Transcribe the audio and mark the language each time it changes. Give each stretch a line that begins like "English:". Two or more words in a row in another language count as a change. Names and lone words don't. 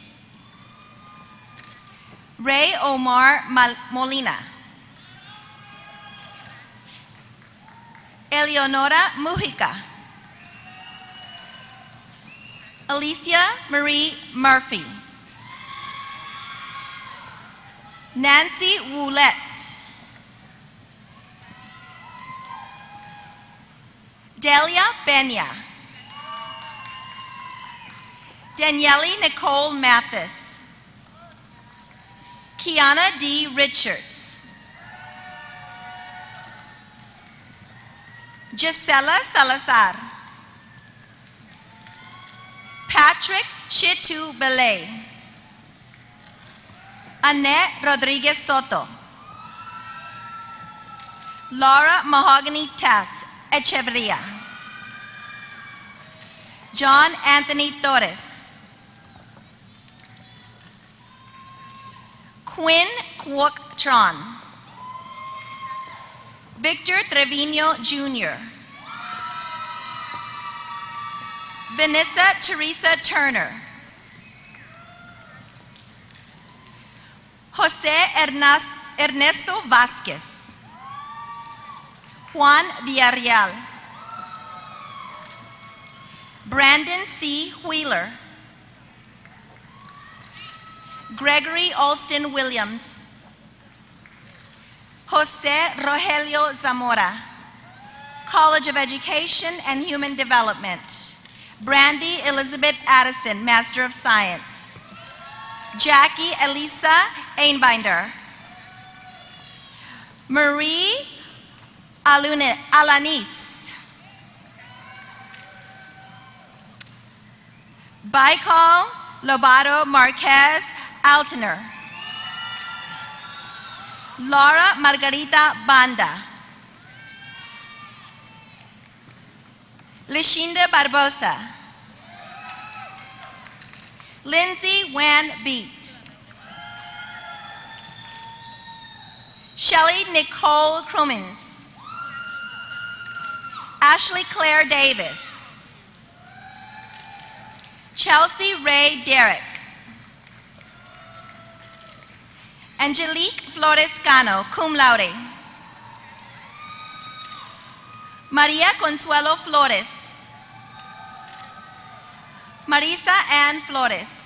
English: Ray Omar Molina. Eleonora Mujica. Alicia Marie Murphy. Nancy Woolette. Delia Benya. Danielle Nicole Mathis. Kiana D. Richards. Gisela Salazar. Patrick Shitu Belay. Annette Rodriguez Soto. Laura Mahogany Tess Echeverria. John Anthony Torres. Quinn Kwok Tron. Victor Trevino Jr. Vanessa Teresa Turner. Jose Ernesto Vasquez. Juan Villarreal. Brandon C. Wheeler. Gregory Alston Williams. Jose Rogelio Zamora. College of Education and Human Development. Brandy Elizabeth Addison, Master of Science. Jackie Elisa Einbinder. Marie Alanis. Baikal Lobato Marquez Altener. Laura Margarita Banda. Lishinda Barbosa. Lindsay Wan Beat. Shelley Nicole Crumins. Ashley Claire Davis. Chelsea Ray Derrick. Angelique Flores Cano, cum laude. Maria Consuelo Flores. Marisa Ann Flores.